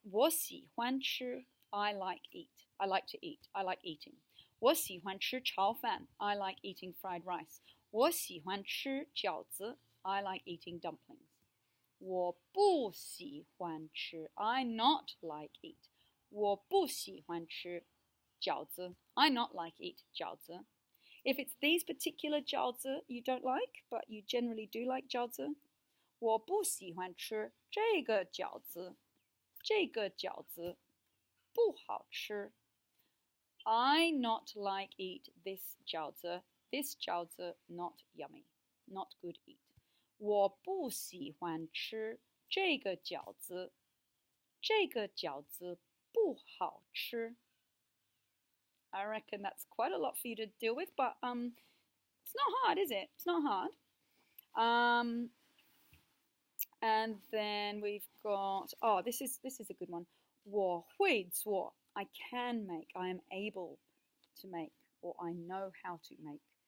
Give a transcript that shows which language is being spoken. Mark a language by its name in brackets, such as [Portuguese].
[Chinese] 我喜欢吃, [English] I like eat. I like to eat. I like eating. [Chinese] 我喜欢吃炒饭, [English] I like eating fried rice. [Chinese] 我喜欢吃饺子, [English] I like eating dumplings. [Chinese] 我不喜欢吃, [English] I not like eat. [Chinese] 我不喜欢吃饺子, [English] I not like eat 饺子. If it's these particular 饺子 you don't like, but you generally do like 饺子, [Chinese] 我不喜欢吃这个饺子, 这个饺子不好吃. [English] I not like eat this 饺子, this 饺子 not yummy, not good eat. [Chinese] 我不喜欢吃这个饺子，这个饺子不好吃. [English] I reckon that's quite a lot for you to deal with, but it's not hard, is it? It's not hard. And then we've got, this is a good one. [Chinese] 我会做, [English] I can make, I am able to make, or I know how to make.